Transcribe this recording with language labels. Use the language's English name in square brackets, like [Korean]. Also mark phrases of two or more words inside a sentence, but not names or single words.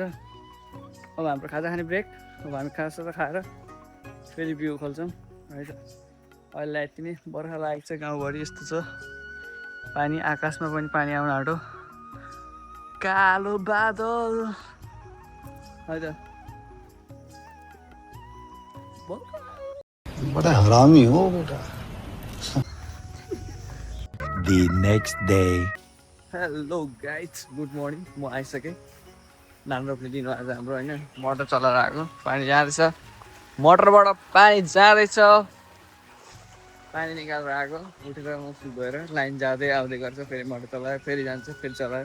[Nepali] अब हाम्रो खाजा खाने ब्रेक। अब हामी खाजासाजा खाएर फेरि बिउ खोल्छौँ है त। अहिले यति नै। बर्खा लागेको छ गाउँभरि, यस्तो छ पानी। आकाशमा पनि पानी आउन आँटो, कालो बादल है त। [Hindi] बड़ा हरामी हो बेटा। [English] The next day. Hello guys, good morning. [Nepali] म आइसकेँ। धान रोप्ने दिन आज हाम्रो होइन। मोटर चलाएर आएको, पानी जाँदैछ मोटरबाट, पानी जाँदैछ। पानी निकालेर आएको, उठेर मुख धोएर लाइन जाँदै आउँदै गर्छ। फेरि मोटर चलायो, फेरि जान्छ, फेरि चलायो।